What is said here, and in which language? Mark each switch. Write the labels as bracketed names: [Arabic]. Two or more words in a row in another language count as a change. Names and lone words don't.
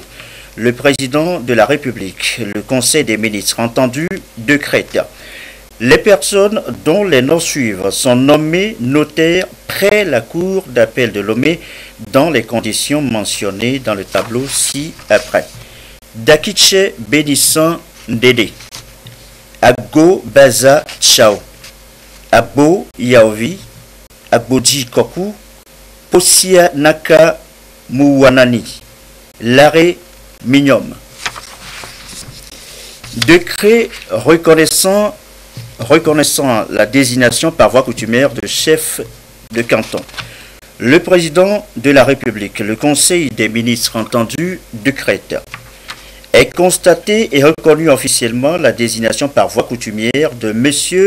[French] Le président de la République, le Conseil des ministres, entendu, décrète. Les personnes dont les noms suivent sont nommées notaires près la cour d'appel de Lomé dans les conditions mentionnées dans le tableau ci-après. Dakiche Bénissan Dede, Agbo Baza Chao, Agbo Yaovi, Agboji Koku, Posia Naka Mouwanani, Laré Mignum. Décret reconnaissant la désignation par voie coutumière de chef de canton. Le président de la République, le Conseil des ministres entendu, décrète. Est constaté et reconnu officiellement la désignation par voie coutumière de M.